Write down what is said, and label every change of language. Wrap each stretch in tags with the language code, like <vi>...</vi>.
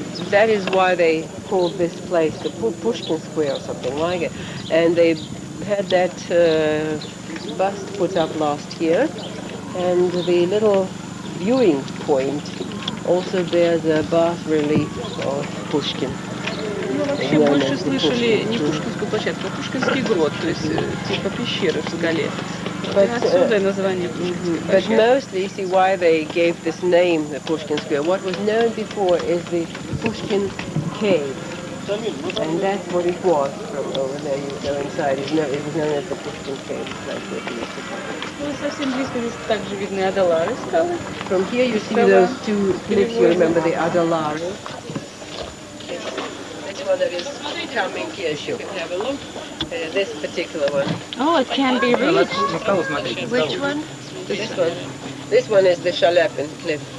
<en>That is why they called this place the Pushkin Square or something like it. And they had that bust put up last year. And the little viewing point also bears a bas-relief of Pushkin.</en> <ru>Ну, вообще больше слышали не Пушкинскую площадку, а Пушкинский грот, то есть типа пещеры в скале. Отсюда название Пушкинской площадки.</ru> <en>But mostly, you see why they gave this name, the Pushkin Square. What was known before is the Pushkin Cave. And that's what it was from over there. You go inside. It was known as the Pushkin Cave. That's what it used to call it.</en> <ru>Ну, совсем близко здесь также видны Адалары скалы.</ru> <en>From here you see those two cliffs. You remember the Adalari. One that is coming here, you can have a look. This particular one. Oh, it can be reached. Which one? This one. This one is the Shalepin cliff.</en>